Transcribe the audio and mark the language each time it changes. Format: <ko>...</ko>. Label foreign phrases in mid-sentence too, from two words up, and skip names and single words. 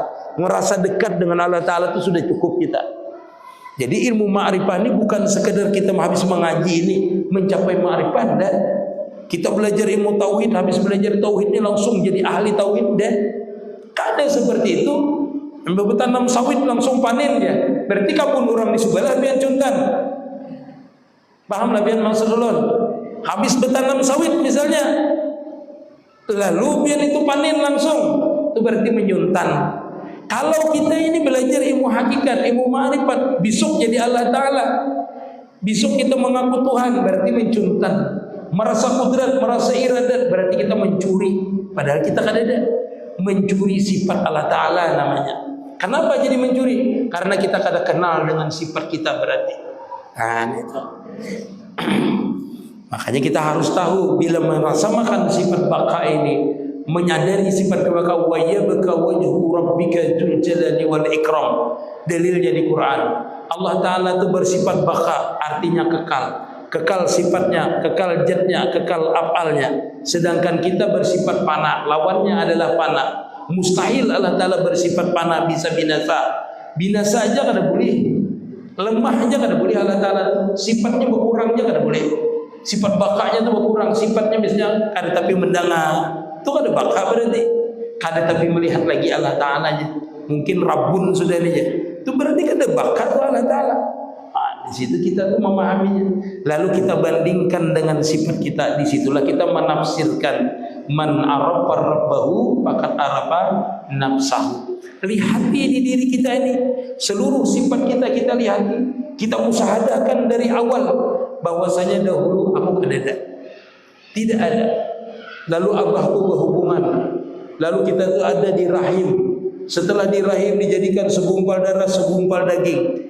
<id>Merasa dekat dengan Allah Ta'ala itu sudah cukup kita. Jadi ilmu ma'rifah ini bukan sekedar kita habis mengaji ini mencapai ma'rifah. Dan kita belajar ilmu tauhid, habis belajar tauhid ini langsung jadi ahli tauhid. Dan kada seperti itu. Bertanam sawit langsung panen ya.</id> <bjn>Berarti kapun orang di sebelah pian contan. Paham lah pian maksud ulun.</bjn> <id>Habis bertanam sawit misalnya, lalu pian itu panen langsung, itu berarti menyuntan. Kalau kita ini belajar ilmu hakikat, ilmu ma'rifat, besok jadi Allah Ta'ala, besok kita mengaku Tuhan, berarti mencuntan. Merasa kudrat, merasa iradat, berarti kita mencuri. Padahal kita kan ada mencuri sifat Allah Ta'ala namanya. Kenapa jadi mencuri? Karena kita kada kenal dengan sifat kita berarti. Nah itu. Makanya kita harus tahu bila merasakan sifat baka ini, menyadari sifat baka,</id> <ar>ويبقى وجه ربك ذو الجلال والإكرام.</ar> <id>Dalilnya di Quran. Allah Ta'ala itu bersifat baka, artinya kekal. Kekal sifatnya, kekal zatnya, kekal afalnya. Sedangkan kita bersifat fana, lawannya adalah fana. Mustahil Allah Ta'ala bersifat fana bisa binasa. Binasa aja kada boleh. Lemah aja kada boleh Allah Ta'ala. Sifatnya berkurang aja kada boleh. Sifat bakanya itu berkurang. Sifatnya misalnya kada tapi mendengar, itu kada baka berarti. Kada tapi melihat lagi Allah Ta'ala aja. Mungkin Rabbun sudah aja. Itu berarti kada baka itu Allah Ta'ala. Di situ kita tuh memahaminya. Lalu kita bandingkan dengan sifat kita. Disitulah kita menafsirkan</id> <ar>من عرف ربه فقد عرف نفسه.</ar> <id>Lihati di diri kita ini, seluruh sifat kita lihati. Kita musahadakan dari awal bahwasanya dahulu aku ada, tidak ada. Lalu abahku berhubungan. Lalu kita tuh ada di rahim. Setelah di rahim dijadikan segumpal darah, segumpal daging.</id>